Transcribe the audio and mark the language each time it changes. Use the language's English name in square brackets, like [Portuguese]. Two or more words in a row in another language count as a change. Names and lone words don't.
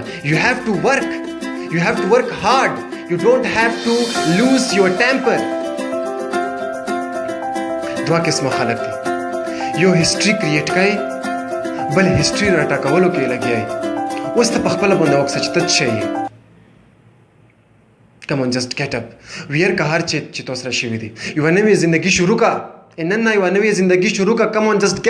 [English] You have to work, you have to work hard, you don't have to lose your temper. [Pashto] دوه قسمه خلک دي، یو [English] history create [Pashto] کوي، بل هسټري راټاکولو کې لګیا وي. اوس ته په خپله باندې وکړه چې ته څه شی یې. [English] Come on, just get up. [Pashto] ویر که هر چې تو سره شوي دي. یوه نوې زندګي شروع کړه. نن نه یوه نوې زندګي شروع کړه. [English] Come on, just get